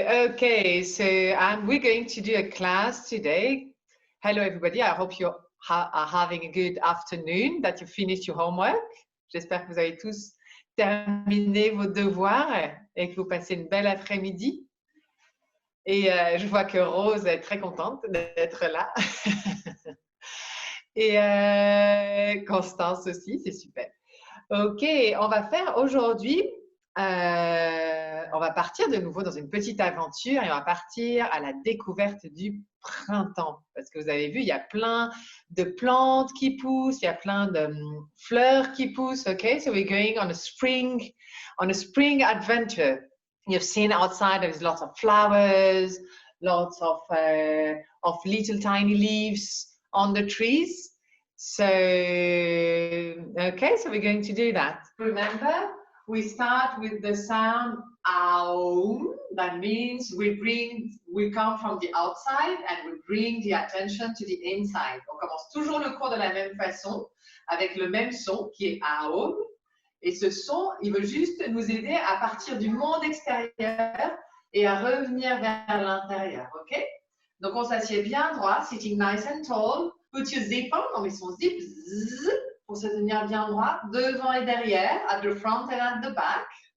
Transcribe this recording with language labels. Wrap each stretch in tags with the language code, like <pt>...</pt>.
<en>Okay, so we're going to do a class today. Hello everybody, I hope you are having a good afternoon, that you finished your homework.</en> <fr>J'espère que vous avez tous terminé vos devoirs et que vous passez une belle après-midi. Et je vois que Rose est très contente d'être là. Et Constance aussi, c'est super. Ok, on va faire aujourd'hui, on va partir de nouveau dans une petite aventure et on va partir à la découverte du printemps. Parce que vous avez vu, il y a plein de plantes qui poussent, il y a plein de fleurs qui poussent.</fr> <en>Ok, so we're going on a spring adventure. You've seen outside there's lots of flowers, lots of little tiny leaves on the trees. So, okay, so we're going to do that. Remember, we start with the sound aum. That means we come from the outside and we bring the attention to the inside.</en> <fr>On commence toujours le cours de la même façon, avec le même son qui est aum. Et ce son, il veut juste nous aider à partir du monde extérieur et à revenir vers l'intérieur, ok? Donc, on s'assied bien droit,</fr> <en>sitting nice and tall. Put your zip on,</en> <fr>on met son zip, zzz, pour se tenir bien droit, devant et derrière,</fr> <en>at the front and at the back.</en>